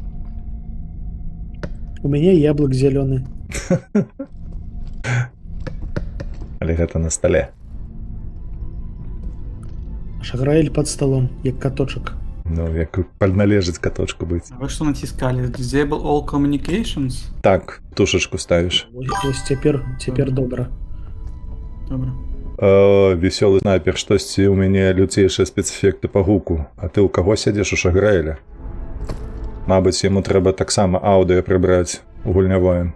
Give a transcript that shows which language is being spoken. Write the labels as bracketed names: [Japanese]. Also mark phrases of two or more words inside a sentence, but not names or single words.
[Belarusian] У мяне яблык зялёны. Але гэта на стале. Шаграэль пад сталом, як каточак. Ну, як належыць каточку быць. Вы што націскалі? [English] Disable all communications? [Belarusian] Так, тушачку ставіш. Вось цяпер добра. Добра. Весёлы снайпер, штосьці ў мяне люцейшыя спецэфекты па гуку. А ты ў каго сядзеш у Шаграэля? Мабыць, яму трэба таксама аўдыё прыбраць у гульнявое.